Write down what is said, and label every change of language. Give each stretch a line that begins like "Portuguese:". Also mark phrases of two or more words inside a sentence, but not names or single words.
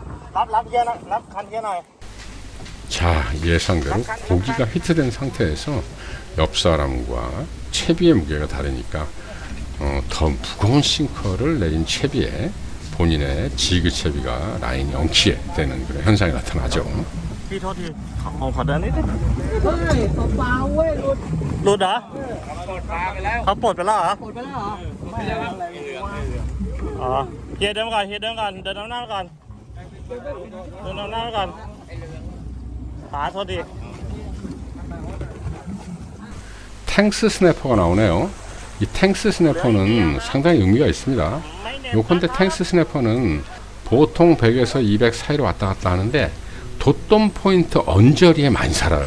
Korean: 자, 예상대로 고기가 히트된 상태에서 옆 사람과 채비의 무게가 다르니까 더 무거운 싱커를 내린 채비에 본인의 지그 채비가 라인이 엉키게 되는 그런 현상이 나타나죠.
Thai: พี่โทษทีขอเดินนิดนึง ใช่เขาปลาเว้ยหลุด หลุดเหรอ ปลดปลาไปแล้ว เขาปลดไปแล้วเหรอ ปลดไปแล้วเหรอไม่เอาอะไรวะ อ๋อเฮียเดินมาก่อนเฮียเดินก่อนเดินน้ำหน้าก่อนเดินน้ำหน้าก่อนขาโทษที
Korean: 탱스 스냅퍼가 나오네요. 이 탱스 스냅퍼는 상당히 의미가 있습니다. 요컨대 탱스 스냅퍼는 보통 100에서 200 사이로 왔다 갔다 하는데 돛돔 포인트 언저리에 많이 살아요.